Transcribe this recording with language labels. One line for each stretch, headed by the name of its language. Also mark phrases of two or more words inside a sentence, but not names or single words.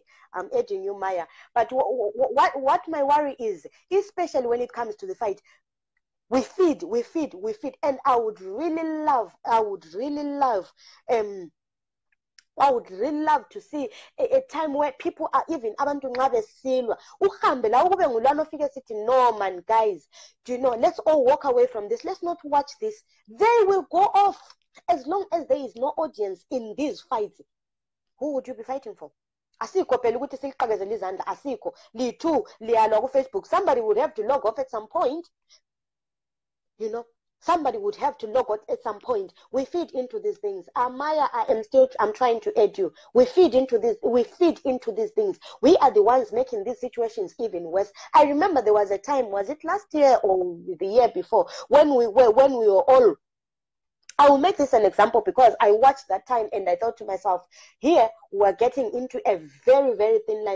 English: I'm adding you, Maya. But what my worry is, especially when it comes to the fight, we feed, and I would really love to see a time where people are even
North Ndebele: abantu nxa besilwa uhambe la kube ngulwana ofike sithi
English: no man guys, do you know, let's all walk away from this, let's not watch this. They will go off. As long as there is no audience in these fights, who would you be fighting for?
North Ndebele: Asikho phela ukuthi siliqakezele izandla, asikho lithu liyalwa ku Facebook.
English: Somebody would have to log off at some point, you know. Somebody would have to log out at some point. We feed into these things. Maya, I'm trying to aid you. We feed into these things. We are the ones making these situations even worse. I remember there was a time, was it last year or the year before, when we were all, I will make this an example because I watched that time and I thought to myself, here we're getting into a very, very thin line.